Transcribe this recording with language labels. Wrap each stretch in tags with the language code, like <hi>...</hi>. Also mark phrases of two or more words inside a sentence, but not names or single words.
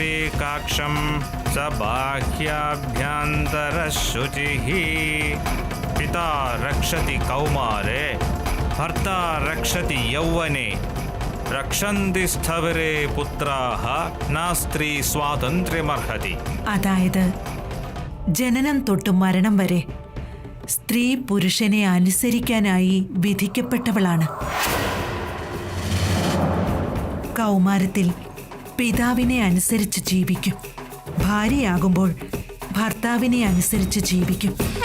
<sa>पुण्डरीकाक्षं स बाह्याभ्यन्तरशुचिः पिता रक्षति कौमारे भर्ता रक्षति यौवने रक्षन्ति स्थविरे पुत्राः न स्त्री स्वातन्त्र्യമർഹതി.</sa> <ml>അതായത് ജനനം തൊട്ട് മരണം വരെ സ്ത്രീ പുരുഷനെ അനുസരിക്കാനായി വിധിക്കപ്പെട്ടവളാണ്. കൗമാരത്തിൽ പിതാവിനെ അനുസരിച്ച് ജീവിക്കും, ഭാര്യയാകുമ്പോൾ ഭർത്താവിനെ അനുസരിച്ച് ജീവിക്കും.</ml>